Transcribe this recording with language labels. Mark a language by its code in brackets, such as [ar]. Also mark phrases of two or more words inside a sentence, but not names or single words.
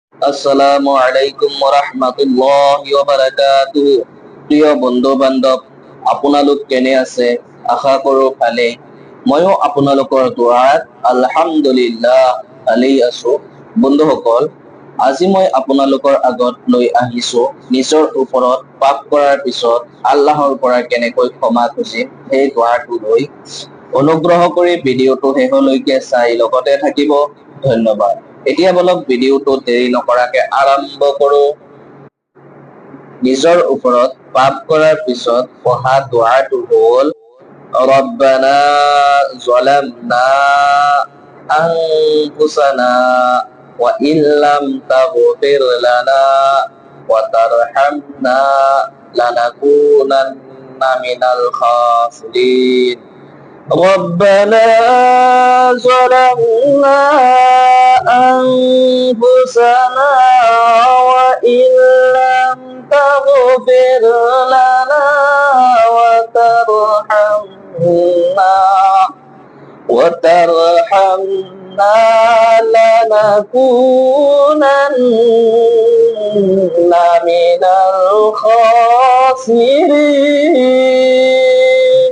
[ar] السلام عليكم ورحمة الله وبركاته. [as] প্ৰিয় বন্ধু বান্ধৱ, আপোনালোক কেনে আছে? আশা কৰো ভালে। ময়ো আপোনালোকৰ দুৱাত আলহামদুলিল্লাহ ভালেই আছো। বন্ধুসকল, আজি মই আপোনালোকৰ আগত লৈ আহিছো নিজৰ ওপৰত পাপ কৰাৰ পিছত আল্লাহৰ পৰা কেনেকৈ ক্ষমা খুজিম সেই দোৱাটো লৈ। অনুগ্ৰহ কৰি ভিডিঅ'টো শেষলৈকে চাই লগতে থাকিব। ধন্যবাদ। এতিয়া বলক ভিডিঅ'টো দেৰি নকৰাকে আৰম্ভ কৰো। নিজৰ ওপৰত পাপ কৰাৰ পিছত পঢ়া দোৱাটো হ'ল [ar] ربنا ظلمنا أنفسنا وإن لم تغفر لنا وترحمنا لنكونن من الخاسرين. ربنا ظلمنا أنفسنا وإن لم تغفر لنا وترحمنا لنكونن من الخاسرين।